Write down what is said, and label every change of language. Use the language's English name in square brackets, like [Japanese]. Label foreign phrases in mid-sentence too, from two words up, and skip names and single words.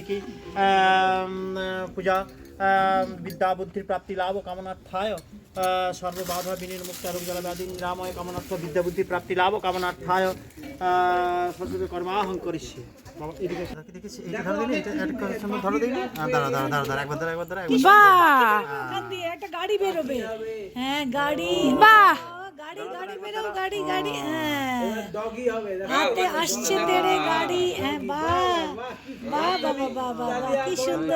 [Sanskrit] की पूजा विद्या बुद्धि प्राप्ति लाभ कामनार्थाय सर्वबाधा विनिर्मुक्त रोग जलव्याधि निरामय कामनार्थ विद्या बुद्धि प्राप्ति लाभ कामनार्थाय सरस्वती कर्माहं करिष्ये। [Bangla] বাবা এদিকে দেখেছি, এইটা ধরো দিলে, এটা একটা সময় ধরো দিলে, দাঁড়া দাঁড়া দাঁড়া দাঁড়া একবার দাঁড়া বাহ, ওখান দিয়ে একটা গাড়ি বেরোবে। হ্যাঁ, গাড়ি, বাহ, গাড়ি গাড়ি বেরো, গাড়ি গাড়ি, হ্যাঁ, হাতে আসছে তেরে গাড়ি। হ্যাঁ, বাহ বাহ বাবা বাহ বাহ বাহ, কি সুন্দর।